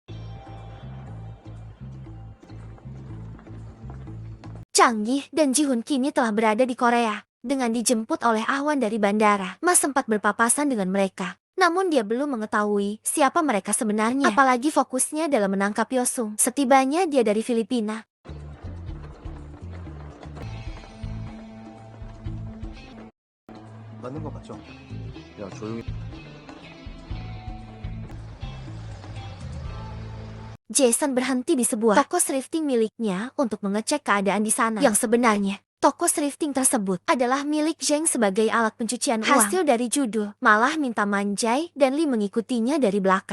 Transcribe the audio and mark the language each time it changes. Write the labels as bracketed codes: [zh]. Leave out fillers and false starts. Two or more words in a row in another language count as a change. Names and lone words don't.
[id] Changi dan Jihun kini telah berada di Korea. Dengan dijemput oleh Awan dari bandara, Ma sempat berpapasan dengan mereka. Namun dia belum mengetahui siapa mereka sebenarnya, apalagi fokusnya dalam menangkap Yosung. Setibanya dia dari Filipina, [ko] 맞는 거 맞죠? 야 조용히. [id] Jason berhenti di sebuah toko thrifting miliknya untuk mengecek keadaan di sana. Yang sebenarnya, toko thrifting tersebut adalah milik Zheng sebagai alat pencucian uang. Hasil dari judul malah minta Manjai dan Lee mengikutinya dari belakang.